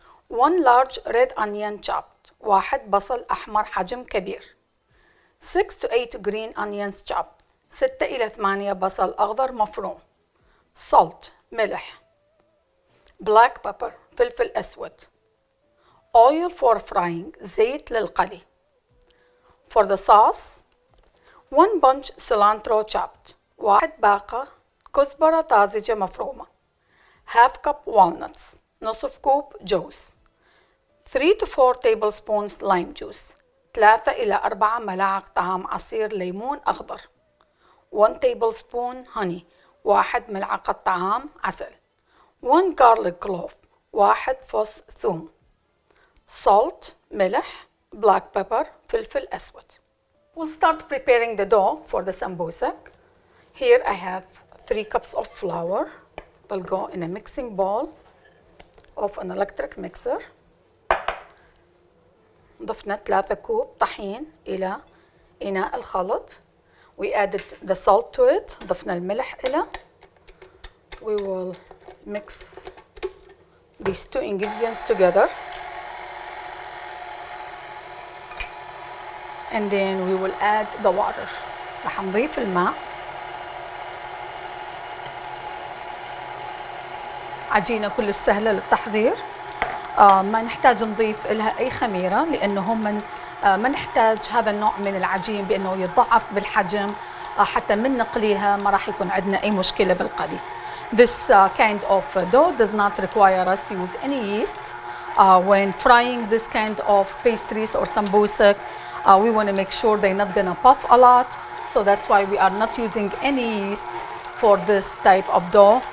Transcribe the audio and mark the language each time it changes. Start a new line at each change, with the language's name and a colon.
English: 1 large red onion chopped, 1
Arabic: بصل أحمر حجم كبير,
English: 6 to 8 green onions chopped,
Arabic: 6 إلى 8 بصل أخضر مفروم,
English: salt
Arabic: ملح,
English: black pepper
Arabic: فلفل أسود,
English: oil for frying
Arabic: زيت للقلي.
English: For the sauce, 1 bunch cilantro chopped, 1
Arabic: باقة كزبرة طازجة مفرومة,
English: half cup walnuts,
Arabic: نصف كوب جوز,
English: 3 to 4 tablespoons lime juice,
Arabic: 3 إلى 4 ملاعق طعام عصير ليمون أخضر,
English: 1 tablespoon honey,
Arabic: 1 ملعقة طعام عسل,
English: 1 garlic clove,
Arabic: 1 فص ثوم,
English: salt
Arabic: ملح,
English: black pepper
Arabic: فلفل أسود.
English: We'll start preparing the dough for the sambosek. Here I have 3 cups of flour. They'll go in a mixing bowl of an electric mixer.
Arabic: ضفنا 3 كوب طحين إلى إناء الخلط.
English: We added the salt to it.
Arabic: ضفنا الملح إلى.
English: We will mix these 2 ingredients together. And then we will add the water.
Arabic: رح نضيف الماء. عجينة كلش سهلة للتحضير. ما نحتاج نضيف لها أي خميرة لأنه هم ما نحتاج هذا النوع من العجين بأنه يتضاعف بالحجم حتى من نقليها ما راح يكون عندنا أي مشكلة بالقلي.
English: This kind of dough does not require us to use any yeast. When frying this kind of pastries or sambosek, we want to make sure they're not gonna puff a lot. So that's why we are not using any yeast for this type of dough.